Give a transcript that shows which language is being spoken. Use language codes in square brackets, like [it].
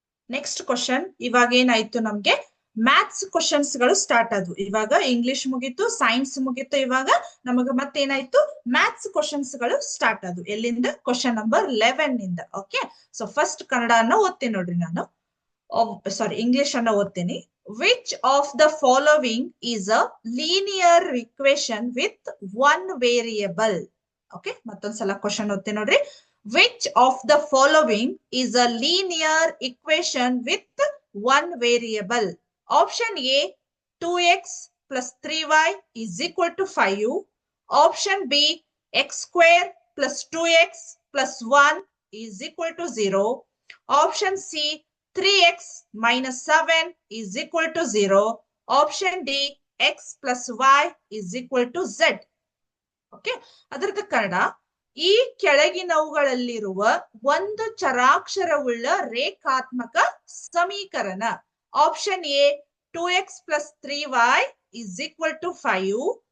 [kn] Next question ಇವಾಗ ಏನಾಯ್ತು, ನಮ್ಗೆ ಮ್ಯಾಥ್ಸ್ ಕ್ವಶನ್ಸ್ ಗಳು ಸ್ಟಾರ್ಟ್ ಆದ್ವು. ಇವಾಗ ಇಂಗ್ಲಿಷ್ ಮುಗೀತು, ಸೈನ್ಸ್ ಮುಗೀತು, ಇವಾಗ ನಮಗ ಮತ್ತೇನಾಯ್ತು ಮ್ಯಾಥ್ಸ್ ಕ್ವಶನ್ಸ್ ಗಳು ಸ್ಟಾರ್ಟ್ ಆದ್ವು. ಎಲ್ಲಿಂದ? ಕ್ವಶನ್ ನಂಬರ್ 11 ಇಂದ. ಓಕೆ. ಸೊ ಫಸ್ಟ್ ಕನ್ನಡ ಅನ್ನ ಓದ್ತೀನಿ ನೋಡ್ರಿ ನಾನು. ಇಂಗ್ಲಿಷ್ ಅನ್ನ ಓದ್ತೀನಿ. [en] Which of the following is a linear equation with one variable? Okay. [kn] ಮತ್ತೊಂದ್ಸಲ question ಓದ್ತೀನಿ ನೋಡ್ರಿ. [en] Which of the following is a linear equation with one variable? Option A 2x plus 3y is equal to 5. Option B x square plus 2x plus 1 is equal to 0. Option C 3x minus 7 is equal to 0. Option D x plus y is equal to z. Okay. [kn] ಅದರದ ಕನ್ನಡ, ಈ ಕೆಳಗಿನವುಗಳಲ್ಲಿರುವ ಒಂದು ಚರಾಕ್ಷರವುಳ್ಳ ರೇಖಾತ್ಮಕ ಸಮೀಕರಣ. [en] Option A 2x plus 3y is equal to 5.